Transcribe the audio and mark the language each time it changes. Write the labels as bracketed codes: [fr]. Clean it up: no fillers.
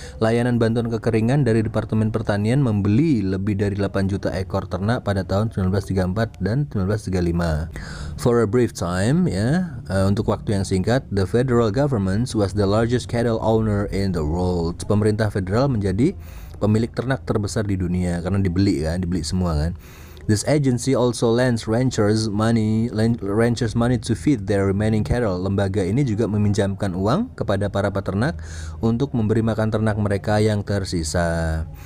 [id] Layanan bantuan kekeringan dari Departemen Pertanian membeli lebih dari 8 juta ekor ternak pada tahun 1934 dan 1935. [en] For a brief time ya, [id] untuk waktu yang singkat, [en] the federal government was the largest cattle owner in the world. [id] Pemerintah federal menjadi pemilik ternak terbesar di dunia karena dibeli semua kan. [en] This agency also lends ranchers money to feed their remaining cattle. [id] Lembaga ini juga meminjamkan uang kepada para peternak untuk memberi makan ternak mereka yang tersisa.